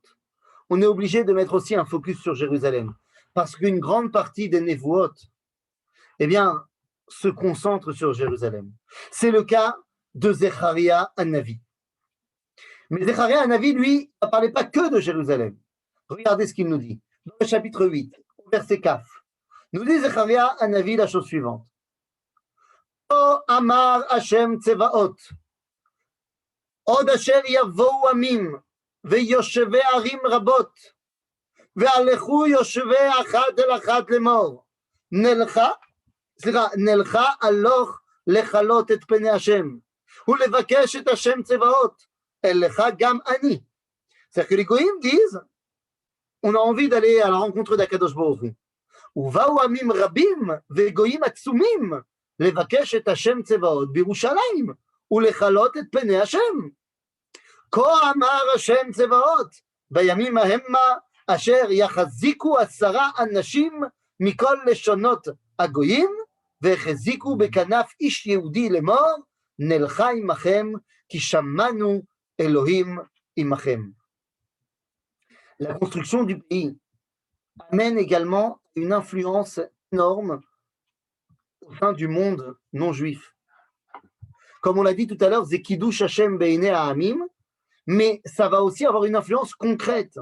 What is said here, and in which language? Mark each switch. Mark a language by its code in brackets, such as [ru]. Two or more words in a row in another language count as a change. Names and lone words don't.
[fr] On est obligé de mettre aussi un focus sur Jérusalem. Parce qu'une grande partie des Nevuot, eh bien, se concentre sur Jérusalem. C'est le cas de Zecharia Hanavi. Mais Zecharia Hanavi, lui, ne parlait pas que de Jérusalem. Regardez ce qu'il nous dit. Dans le chapitre 8, au verset Kaf, nous dit Zecharia Hanavi la chose suivante. [he] כה אמר השם צבאות עוד אשר יבואו עמים, ויושבי ערים רבות, והלכו יושבי אחת אל אחת לאמור, נלכה הלוך לכלות את פני השם, ולבקש את השם צבאות, אליך גם אני. [fr] C'est-à-dire que les goïms disent, on a envie d'aller à la rencontre d' [he] הקדוש ברוך הוא. ובאו עמים רבים וגויים עצומים, לבקש את השם צבאות בירושלים, ולכלות את פני השם. כה אמר השם צבאות, בימים ההמה אשר יחזיקו 10 אנשים מכל לשונות הגויים, והחזיקו בכנף איש יהודי לאמור, נלכה עמכם, כי שמענו אלוהים עמכם. [fr] La construction du pays amène également une influence énorme au sein du monde non juif. Comme on l'a dit tout à l'heure, [he] זה קידוש השם בעיני העמים, [fr] mais ça va aussi avoir une influence concrète.